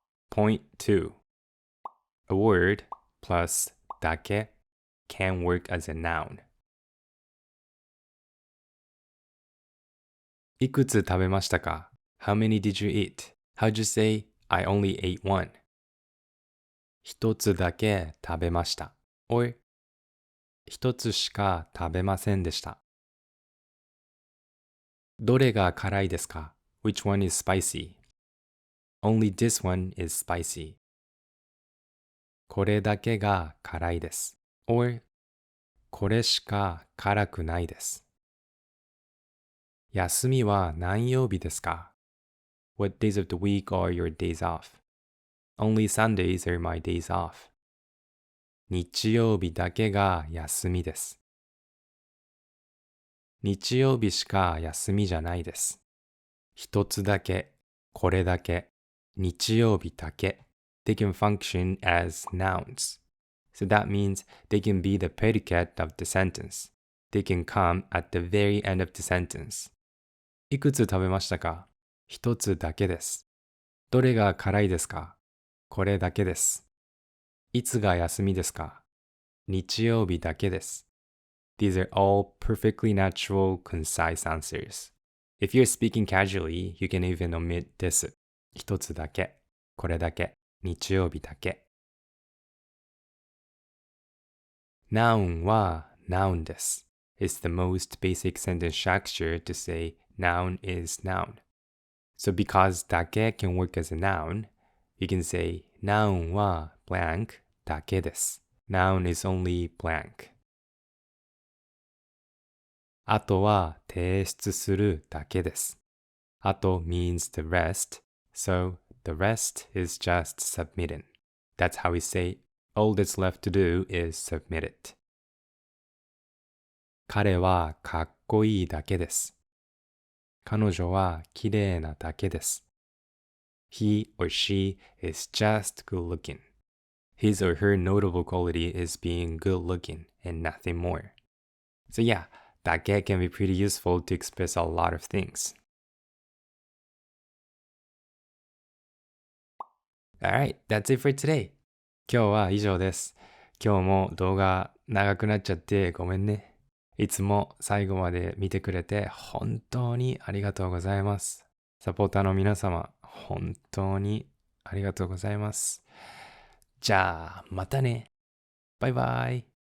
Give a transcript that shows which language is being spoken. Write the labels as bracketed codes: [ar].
[en] Point 2. A word plus dake can work as a noun. [ja] いくつ食べましたか? [en] How many did you eat? How'd you say, I only ate one? [ja] 一つだけ食べました. [en] Or [ja] 一つしか食べませんでした. どれが辛いですか? [en] Which one is spicy? Only this one is spicy. [ja] これだけが辛いです. [en] Or [ja] これしか辛くないです. 休みは何曜日ですか？ [en] What days of the week are your days off? Only Sundays are my days off. [ja] 日曜日だけが休みです。日曜日しか休みじゃないです。一つだけ、これだけ、日曜日だけ。 [en] They can function as nouns. So that means they can be the predicate of the sentence. They can come at the very end of the sentence. [ja] いくつ食べましたか？一つだけです。どれが辛いですか？これだけです。いつが休みですか？日曜日だけです。 [en] These are all perfectly natural, concise answers. If you're speaking casually, you can even omit this. [ja] 一つだけ、これだけ、日曜日だけ。 [en] Noun は noun です。 It's the most basic sentence structure to say noun is noun. So because だけ can work as a noun, you can say noun は blank だけです。 Noun is only blank. [ja] あとは提出するだけです。 [en] あと means the rest, so the rest is just submitting. That's how we say all that's left to do is submit it. [ja] 彼はかっこいいだけです。彼女は綺麗なだけです。 [en] He or she is just good looking. His or her notable quality is being good looking and nothing more. So yeah, だけ can be pretty useful to express a lot of things. Alright, that's it for today. [ja] 今日は以上です。今日も動画長くなっちゃってごめんね。いつも最後まで見てくれて本当にありがとうございます。サポーターの皆様、本当にありがとうございます。じゃあ、またね。バイバイ。